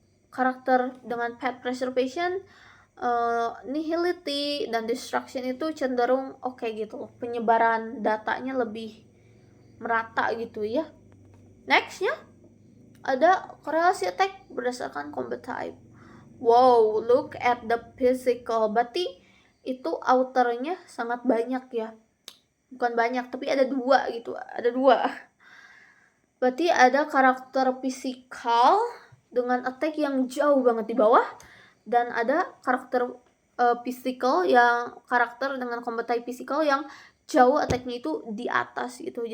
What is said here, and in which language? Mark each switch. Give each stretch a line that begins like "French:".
Indonesian: Karakter dengan pet preservation nihility dan destruction itu cenderung oke gitu. Penyebaran datanya lebih merata gitu ya. Nextnya ada korelasi attack berdasarkan combat type.
English: Wow, look at the physical.
Indonesian: Berarti itu outernya sangat banyak ya. Bukan banyak, tapi ada 2 gitu. Ada 2. Berarti ada karakter fisikal dengan attack yang jauh banget di bawah, dan ada karakter physical yang karakter dengan combat type physical yang jauh attacknya itu di atas gitu.